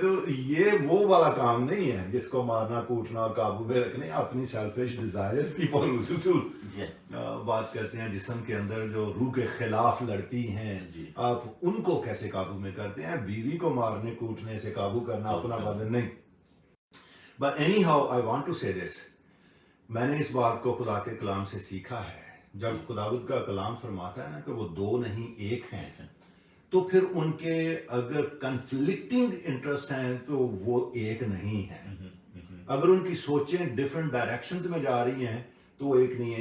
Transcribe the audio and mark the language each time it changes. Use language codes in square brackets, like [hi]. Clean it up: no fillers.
[ur] تو یہ وہ والا کام نہیں ہے جس کو مارنا کوٹنا اور قابو میں رکھنے. اپنی [en] selfish desires [ur] کی پالوس رسول بات کرتے ہیں، جسم کے اندر جو روح کے خلاف لڑتی ہیں، آپ ان کو کیسے قابو میں کرتے ہیں؟ بیوی کو مارنے کوٹنے سے قابو کرنا اپنا بدن نہیں. [en] But anyhow, I want to say this. [ur] میں نے اس بات کو خدا کے کلام سے سیکھا ہے. جب خداوند کا کلام فرماتا ہے نا کہ وہ دو نہیں ایک ہیں، تو پھر ان کے اگر [en] conflicting interest [ur] ہیں تو وہ ایک نہیں ہیں. اگر ان کی سوچیں [en] different directions [ur] میں جا رہی ہیں تو وہ ایک نہیں ہے.